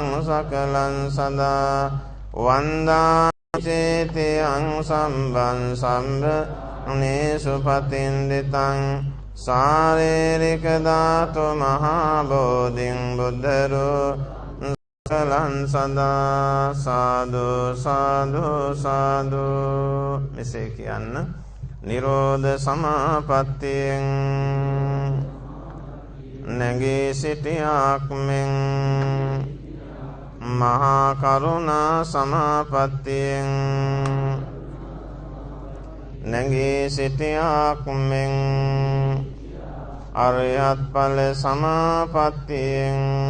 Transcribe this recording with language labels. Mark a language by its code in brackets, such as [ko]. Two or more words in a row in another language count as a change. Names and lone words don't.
[pi] සකලං සදා වන්දාමි චේතයං සම්බන් සම්බනේ සුපතින්දිතං සාරේරික ධාතු මහා බෝධින් බුද්ධ රූපං සකලං සදා සාදු සාදු සාදු [si] මෙසේ කියන්න නිරෝධ සමාපත්තියෙන් නැගී සිටියාක් මෙන් මහා කරුණා සමාපත්තියෙන් නැගී සිටියාක් මෙන් අරියත් ඵල සමාපත්තියෙන්